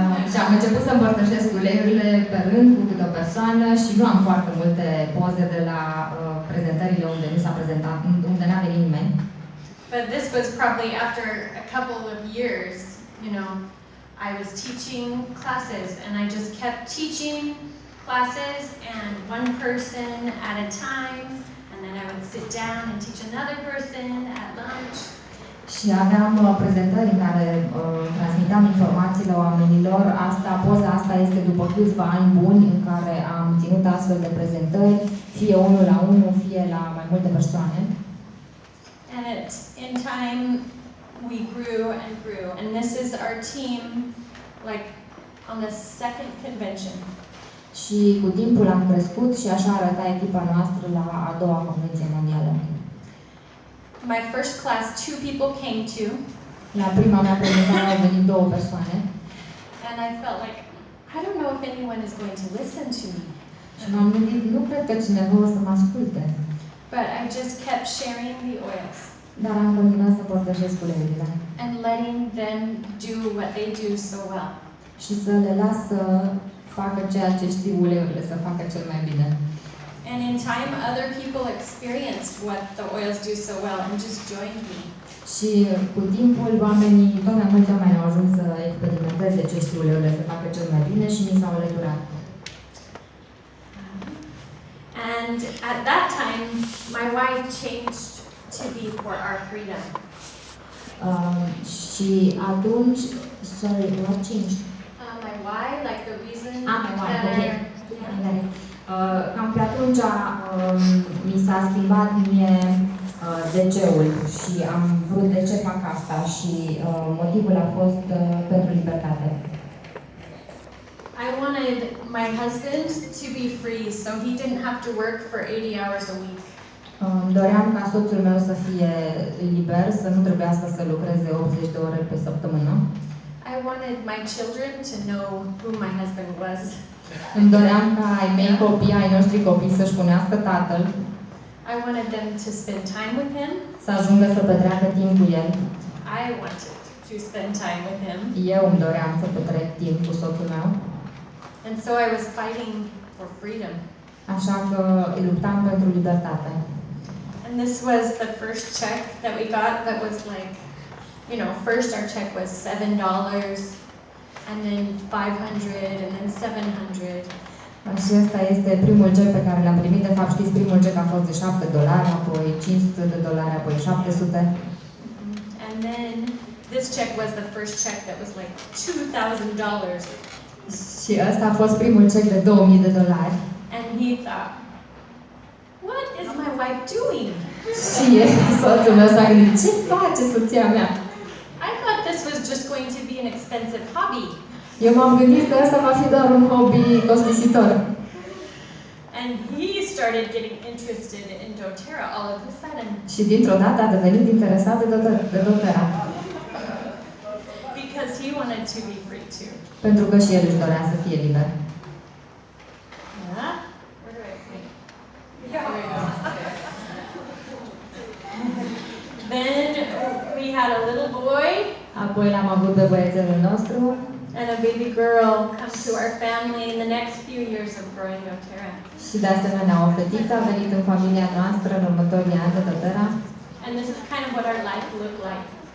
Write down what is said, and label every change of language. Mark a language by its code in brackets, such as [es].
[ro] Și am început să împărtășesc uleiurile pe rând cu câte o persoană și nu am foarte multe poze de la prezentările unde nu s-a prezentat, unde n-a venit nimeni. [en] But this was probably after a couple of years, you know, I was teaching classes and I just kept teaching classes and one person at a time, and then I would sit down and teach another person at lunch. [ro] Și aveam prezentări în care transmiteam informațiile oamenilor. Poza asta este după câțiva ani buni în care am ținut astfel de prezentări, fie unul la unul, fie la mai multe persoane. [en] And in time, we grew and grew. And this is our team, like, on the second convention. [ro] Și cu timpul am crescut și așa arăta echipa noastră la a doua convenție mondială. [en] My first class, 2 people came to. [ro] La prima mea prezentare au venit 2 persoane. [en] And I felt like, I don't know if anyone is going to listen to me. [ro] Și m-am gândit, nu cred că cineva o să mă asculte. [en] But I just kept sharing the oils. [ro] Dar am continuat să părtășesc uleiurile. [en] And letting them do what they do so well. [ro] Și să le las să facă ceea ce știu uleiurile să facă cel mai bine. [en] And in time, other people experienced what the oils do so well and just joined me. [ro] Și cu timpul, oamenii, tot mai mulți oameni au ajuns să experimenteze ce știu uleiurile să facă cel mai bine și mi s-au alăturat. [en] And at that time, my wife changed to be for our freedom. [ro] Și atunci, [en] sorry, what changed? My why, like the reason My why, that okay. [ro] Cam pe atunci mi s-a schimbat mie de ce-ul și am vrut de ce fac asta și motivul a fost pentru libertate. [en] I wanted my husband to be free so he didn't have to work for 80 hours a week. [ro] Doream ca soțul meu să fie liber, să nu trebuiască să lucreze 80 de ore pe săptămână. [en] I wanted my children to know who my husband was. [ro] Îmi doream ca ai mei copii, ai noștri copii să-și cunoască tatăl. [en] I wanted them to spend time with him. [ro] Să ajungă să petreacă timp cu el. [en] I wanted to spend time with him. [ro] Eu îmi doream să petrec timp cu soțul meu. [en] And so I was fighting for freedom. [ro] Așa că luptam pentru libertate. [en] And this was the first check that we got that was like, you know, first our check was $7 and then 500 and then 700. [ro] Și ăsta este primul cec pe care l-am primit. De fapt, știți, primul cec a fost de $7, apoi $500, apoi 700. [en] And then this check was the first check that was like $2,000. [ro] Și ăsta a fost primul cec de $2,000. [en] And he thought, what is my wife doing? [ro] Și soțul meu s-a gândit, ce face soția mea? [en] I thought this was just going to be an expensive hobby. [ro] Eu m-am gândit că ăsta va fi doar un hobby costisitor. [en] And he started getting interested in doTERRA all of a sudden. [ro] Și dintr-o dată a devenit interesat de doTERRA. [en] Because he wanted to be free too. [ro] Pentru că și el își dorea să fie liber. [en] Yeah? Where do I point? There we go. Then we had a little boy. [ro] Apoi l-am avut pe băiețelul nostru. [en] And a baby girl come to our family in the next few years of growing doTERRA. [ro] Și de asemenea o fetiță a venit în familia noastră în următorii ani de doTERRA. [en] And this is kind of what our life looked like.